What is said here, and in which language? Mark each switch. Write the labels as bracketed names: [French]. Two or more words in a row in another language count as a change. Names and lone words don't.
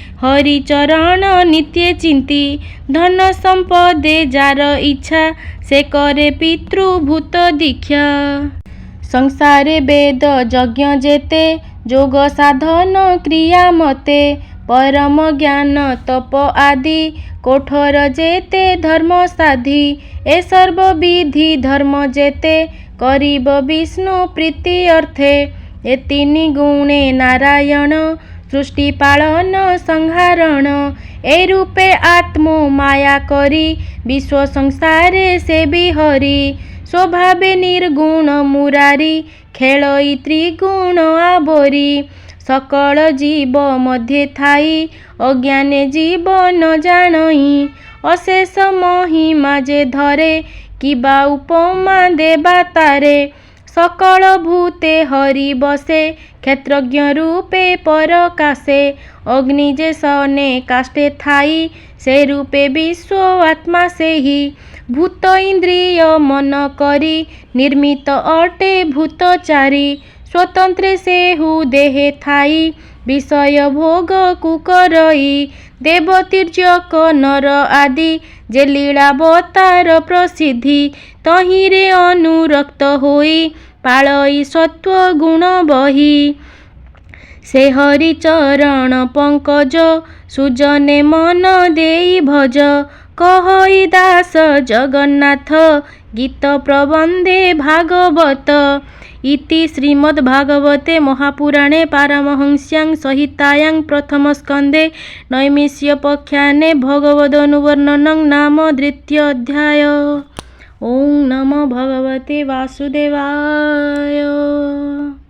[Odia] ହରିଚରଣ ନିତ୍ୟ ଚିନ୍ତି ଧନ ସମ୍ପଦେ ଯାର ଇଚ୍ଛା ସେ କରେ ପିତୃଭୂତ ଦୀକ୍ଷା ସଂସାରେ ବେଦ ଯଜ୍ଞ ଯେତେ ଯୋଗ ସାଧନ କ୍ରିୟା ମତେ ପରମ ଜ୍ଞାନ ତପ ଆଦି କୋଠର ଯେତେ ଧର୍ମ ସାଧି ଏ ସର୍ବ ବିଧି ଧର୍ମ ଯେତେ କରିବ ବିଷ୍ଣୁ ପ୍ରୀତି ଅର୍ଥେ ଏ ତିନି ଗୁଣେ ନାରାୟଣ ସୃଷ୍ଟି ପାଳନ ସଂହାରଣ ଏ ରୂପେ ଆତ୍ମୋ ମାୟା କରି ବିଶ୍ୱ ସଂସାରେ ସେ ବିହରି ସ୍ୱଭାବେ ନିର୍ଗୁଣ ମୁରାରି ଖେଳଇ ତ୍ରିଗୁଣ ଆବରି ସକଳ ଜୀବ ମଧ୍ୟ ଥାଇ ଅଜ୍ଞାନେ ଜୀବ ନ ଜାଣଇ ଅଶେଷ ମହିମା ଯେ ଧରେ କିବା ଉପମା ଦେବା ତାରେ ସକଳ ଭୂତେ ହରି ବସେ କ୍ଷେତ୍ରଜ୍ଞ ରୂପେ ପରକାଶେ ଅଗ୍ନି ଯେ ସନେ କାଷ୍ଠେ ଥାଇ ସେ ରୂପେ ବିଶ୍ୱ ଆତ୍ମା ସେ ହି ଭୂତ ଇନ୍ଦ୍ରିୟ ମନ କରି ନିର୍ମିତ ଅଟେ ଭୂତଚାରୀ ସ୍ୱତନ୍ତ୍ର ସେ ହୁ ଦେହେ ଥାଇ ବିଷୟ ଭୋଗ କୁକରଇ ଦେବ ତିର୍ଯ୍ୟକ ନର ଆଦି ଯେ ଲୀଳାବତାର ପ୍ରସିଦ୍ଧି ତହିଁରେ ଅନୁରକ୍ତ ହୋଇ ପାଳଇ ସତ୍ତ୍ୱ ଗୁଣ ବହି ସେ ହରି ଚରଣ ପଙ୍କଜ ସୁଜନେ ମନ ଦେଇ ଭଜ କହଇ ଦାସ ଜଗନ୍ନାଥ ଗୀତ ପ୍ରବନ୍ଧେ ଭାଗବତ [Sanskrit] इति श्रीमद्भागवते महापुराणे पारमहंस्यां संहितायां प्रथमस्कन्धे नैमिष्यपख्याने भगवदनुवर्णनं नाम द्वितीयोऽध्याय। [Odia] ओं नमो भगवते वासुदेवाय।